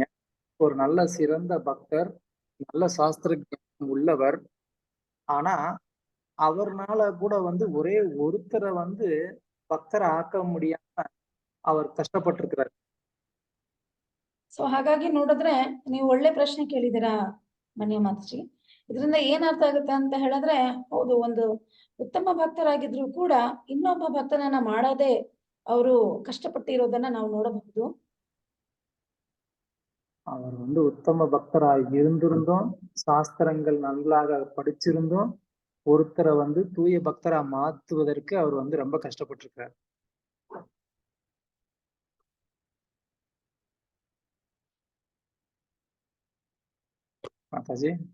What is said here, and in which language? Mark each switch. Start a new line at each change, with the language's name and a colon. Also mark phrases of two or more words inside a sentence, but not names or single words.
Tamil: ஒரு நல்ல சிறந்த பக்தர், நல்ல சாஸ்திர ஞானம் உள்ளவர். ஆனா அவர்னால கூட வந்து ஒரே ஒருத்தரை வந்து பக்தரை ஆக்க முடியாம அவர் ಕಷ್ಟಪಟ್ಟಿರ್ತಾರೆ.
Kannada: ಸೊ ಹಾಗಾಗಿ ನೋಡಿದ್ರೆ ನೀವು ಒಳ್ಳೆ ಪ್ರಶ್ನೆ ಕೇಳಿದ್ದೀರಾ ಮನ್ಯ ಮಾತಾಜಿ. ಇದರಿಂದ ಏನ್ ಅರ್ಥ ಆಗುತ್ತೆ ಅಂತ ಹೇಳಿದ್ರೆ, ಹೌದು, ಒಂದು ಉತ್ತಮ ಭಕ್ತರಾಗಿದ್ರು ಕೂಡ ಇನ್ನೊಬ್ಬ ಭಕ್ತನನ್ನ ಮಾಡದೆ ಅವರು ಕಷ್ಟಪಟ್ಟಿರೋದನ್ನ ನಾವು ನೋಡಬಹುದು.
Tamil: அவர் வந்து உத்தம பக்தராக இருந்திருந்தும், சாஸ்திரங்கள் நன்றாக படிச்சிருந்தும் ஒருத்தரை வந்து தூய பக்தரா மாத்துவதற்கு அவர் வந்து ரொம்ப கஷ்டப்பட்டிருக்காரு. மாதாஜி.